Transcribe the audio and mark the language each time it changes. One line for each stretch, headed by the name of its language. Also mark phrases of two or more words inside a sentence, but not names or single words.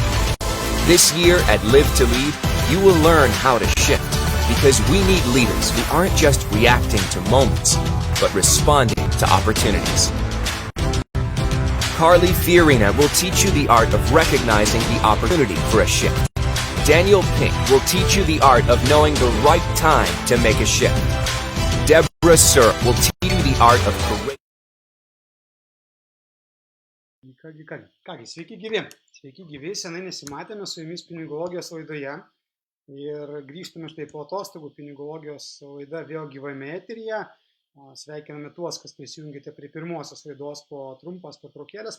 English: This year at Live to Lead, you will learn how to shift, because we need leaders who aren't just reacting to moments, but responding to opportunities. Carly Fiorina will teach you the art of recognizing the opportunity for a shift. Daniel Pink will teach you the art of knowing the right time to make a shift. Deborah Searle will teach you the art of courage.
Lithuanian: Sveiki gyvi, senai nesimatėme su jumis pinigologijos laidoje ir grįžtame štai po atostogų. Pinigologijos laida vėl gyvame eteryje. Sveikiname tuos, kas prisijungėte prie pirmosios laidos po trumpas pertraukėlės.